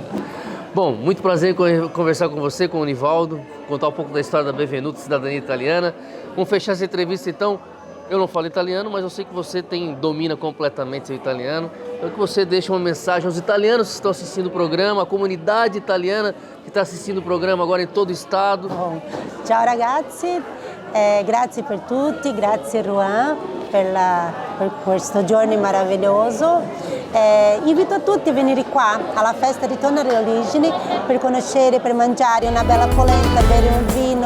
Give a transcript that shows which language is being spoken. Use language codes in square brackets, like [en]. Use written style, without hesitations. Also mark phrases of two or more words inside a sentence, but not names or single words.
[pt] Bom, muito prazer em conversar com você, com o Nivaldo, contar um pouco da história da Benvenuto, cidadania italiana. Vamos fechar essa entrevista então. Eu não falo italiano, mas eu sei que você domina completamente o italiano. Então que você deixe uma mensagem aos italianos que estão assistindo o programa, a comunidade italiana que está assistindo o programa agora em todo o estado. Bom, [it] ciao ragazzi, grazie per tutti, grazie Juan per questo giorno meraviglioso. Invito tutti a venire qua alla festa Ritorno alle origini per conoscere, per mangiare una bella polenta, bere un vino.